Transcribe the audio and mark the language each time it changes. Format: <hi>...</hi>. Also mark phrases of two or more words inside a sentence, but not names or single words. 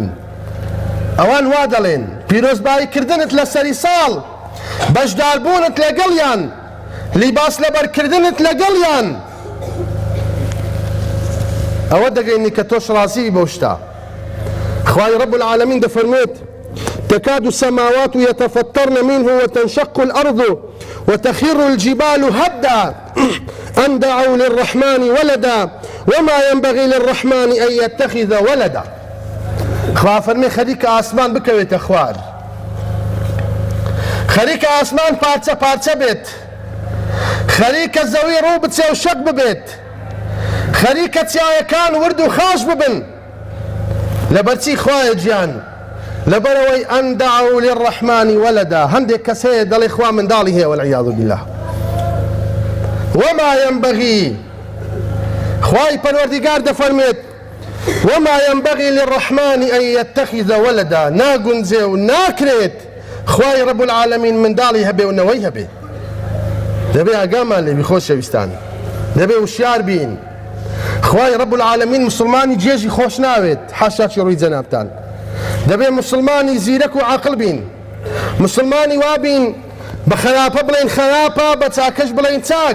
<ckb>ئەوان وا دەڵێن پیرۆزباییکردنت لە سەری ساڵ، بەشداربوونت لەگەڵیان، لیباس لەبەرکردنت لەگەڵیان، ئەوە دەگەینی کە تۆش ڕازی بەو شتە. خوای ڕەب العالەمین دەفەرمێت</ckb> <ar>تكاد السماوات يتفطرن منه وتنشق الأرض وتخر الجبال هدا أن دعوا للرحمن ولدا وما ينبغي للرحمن أن يتخذ ولدا.</ar> <ckb>خوا فەرمێ خەریکە ئاسمان بکەوێتە خوار، خەریکە ئاسمان پارچە پارچە بێت، خەریکە زەوی ڕوو بچێ و شەک ببێت، خەریکە چیایەکان ورد و خاش ببن، لەبەرچی خوایە گیان، لەبەرەوەی</ckb> <ar>ئەن دەعەو للرەحمانی وەلەدا،</ar> <ckb>هەندێک کەس هەیە دەڵێ خوا منداڵی هەیە</ckb> <ar>وەالعیاذ بالله. وما ينبغي،</ar> <ckb>خوای پەروەردیگار دەفەرمێت</ckb> <ar>وما ينبغي للرحمن أن يتخذ ولدا،</ar> <ckb>ناگونجێ و ناکرێت خوای</ckb> <ar>ڕەب العالەمین</ar> <ckb>منداڵی هەبێ و نەوەی هەبێ. دەبێ ئاگامان لێبی خۆشەویستان، دەبێ وشیار بین. خوای</ckb> <ar>ڕەب العالەمین</ar> <ckb>مسلمانی جێژی خۆش ناوێت، حاشاکی ڕووی جەنابتان. دەبێ مسلمانی زیرەک و عاقڵ بین، مسلمانی وابین بە خراپە بڵێن خراپە، بە چاکەش بڵێن چاک.</ckb>